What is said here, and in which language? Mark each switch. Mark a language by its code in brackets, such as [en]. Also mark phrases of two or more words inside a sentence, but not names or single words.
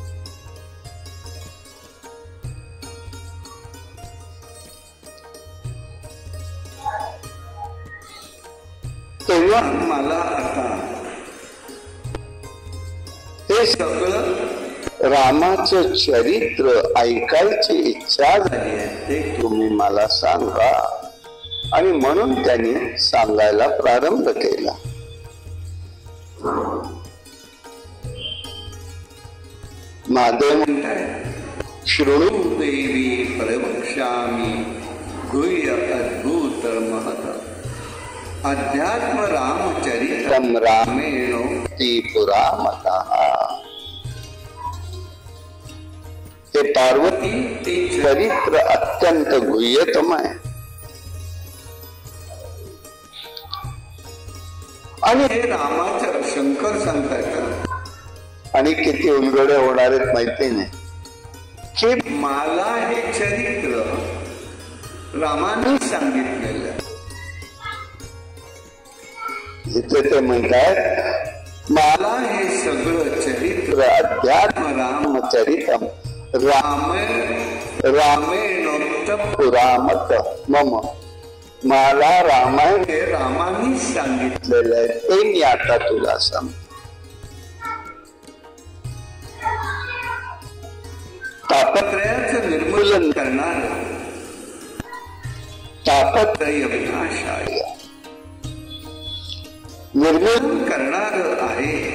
[mr] तेव्हा मला आता हे सगळं रामाचं चरित्र ऐकायची इच्छा झाली आहे, ते तुम्ही मला सांगा. आणि म्हणून त्यांनी सांगायला प्रारंभ केला. महादेव म्हणतात, [sa] शृणु देवी प्रवक्ष्यामि गुह्य अद्भुत महत अध्यात्म रामचरितम रामेणोक्ति पुरामतः. [mr] हे पार्वती, ते चरित्र अत्यंत गुह्यतम आहे आणि हे रामाचं शंकर सांगतात. आणि किती उलगडे होणार आहेत माहिती नाही की मला हे चरित्र रामाने सांगितलेलं. इथे ते म्हणतात, मला हे सगळं चरित्र [sa] अध्यात्म रामचरितम रामेणोक्त पुरामत मम. [mr] मला रामायण हे रामाने सांगितलेलं आहे, ते मी आता तुला सांग. तापत्रयाचं निर्मूलन करणार, [sa] तापत्रय विनाशाय [mr] निर्मूलन करणार आहे.